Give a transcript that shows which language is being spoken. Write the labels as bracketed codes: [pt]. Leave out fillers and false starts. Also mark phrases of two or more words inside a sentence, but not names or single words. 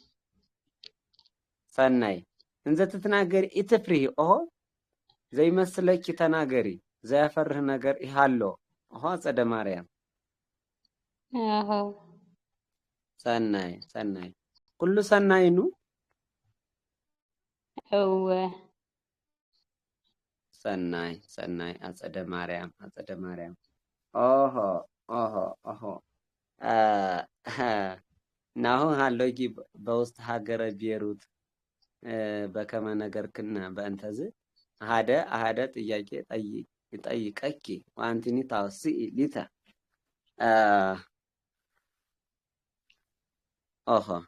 [gez] ሰናይ እንዘ ትትናገሪ ኢትፍሪ ኦሆ ዘይመስለኪ ተናገሪ ዘያፈርህ ነገር ይሃሎ ኦሆ አጸደ ማርያም [am] አዎ [gez] ሰናይ ኩሉ ሰናይኑ እወ ሰናይ አጸደ ማርያም ኦሆ ናሁ ሃሎጊ በውስጥ ሀገረ ቤሩት በከመ ነገርክነ በእንተዝ አሃደ ጥያቄ ጠይቀኪ ዋንቲኒ ታውሲ ሊተ ኦሆ